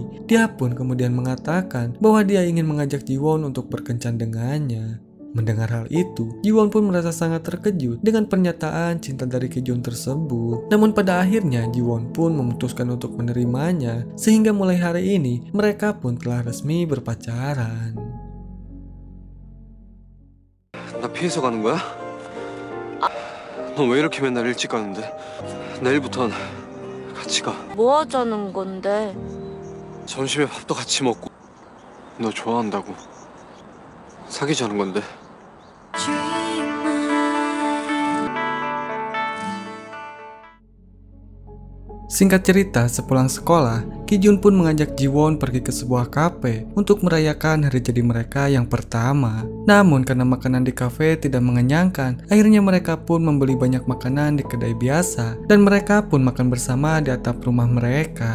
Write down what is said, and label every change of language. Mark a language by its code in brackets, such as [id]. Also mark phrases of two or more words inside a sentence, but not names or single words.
[id] Dia pun kemudian mengatakan bahwa dia ingin mengajak Jiwon untuk berkencan dengannya. Mendengar hal itu, Jiwon pun merasa sangat terkejut dengan pernyataan cinta dari Kijun tersebut. Namun pada akhirnya Jiwon pun memutuskan untuk menerimanya, sehingga mulai hari ini mereka pun telah resmi berpacaran. [ko] 나 피해서 가는 거야? 너 왜 이렇게 맨날 일찍 가는데? 내일부턴 같이 가. 뭐 하자는 건데? 점심에 밥도 같이 먹고. 너 좋아한다고. 사귀자는 건데. [id] Singkat cerita, sepulang sekolah, Kijun pun mengajak Jiwon pergi ke sebuah kafe untuk merayakan hari jadi mereka yang pertama. Namun karena makanan di kafe tidak mengenyangkan, akhirnya mereka pun membeli banyak makanan di kedai biasa dan mereka pun makan bersama di atap rumah mereka.